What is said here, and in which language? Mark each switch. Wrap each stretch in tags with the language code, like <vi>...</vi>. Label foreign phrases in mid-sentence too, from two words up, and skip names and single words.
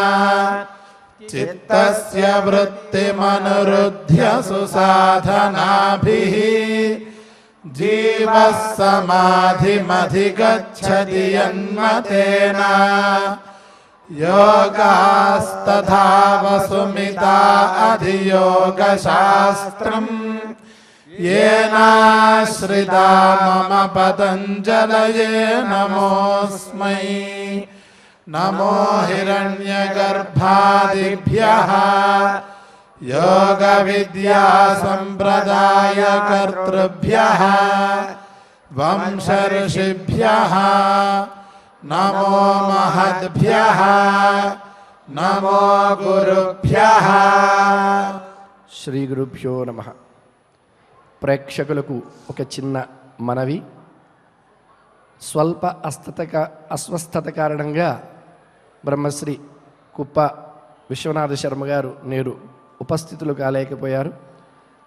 <sa>చిత్తస్య వృత్తిమనురుధ్య సుసాధనాభిః జీవః సమాధిమధిగచ్చతి యన్మతేన యోగాస్తథా వసుమితా అధియోగశాస్త్రం येनाश्रिता मम पतञ्जलये नमोऽस्मै. नमो हिरण्यगर्भादिभ्यः योगविद्यासम्प्रदायकर्तृभ्यः वंशऋषिभ्यः नमो महद्भ्यः नमो गुरुभ्यः. శ్రీ గురుభ్యో నమః.</sa> <te>ప్రేక్షకులకు ఒక చిన్న మనవి. స్వల్ప అస్వస్థత కారణంగా బ్రహ్మశ్రీ కుప్ప విశ్వనాథ శర్మ గారు నేడు ఉపస్థితులు కాలేకపోయారు.</te>